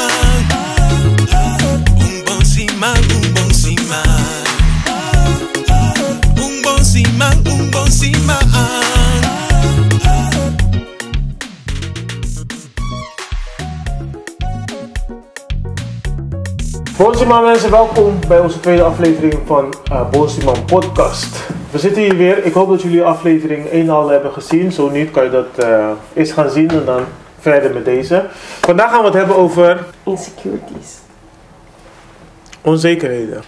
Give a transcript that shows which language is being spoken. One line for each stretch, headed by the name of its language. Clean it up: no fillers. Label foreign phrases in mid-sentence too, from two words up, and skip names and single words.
Papiamento: Un bon siman, un bon siman. Un bon siman, un bon siman.
Dutch: Bonsiman mensen, welkom bij onze tweede aflevering van Bonsiman Podcast. We zitten hier weer. Ik hoop dat jullie aflevering 1 al hebben gezien. Zo niet kan je dat eens gaan zien en dan verder met deze. Vandaag gaan we het hebben over insecurities. onzekerheden.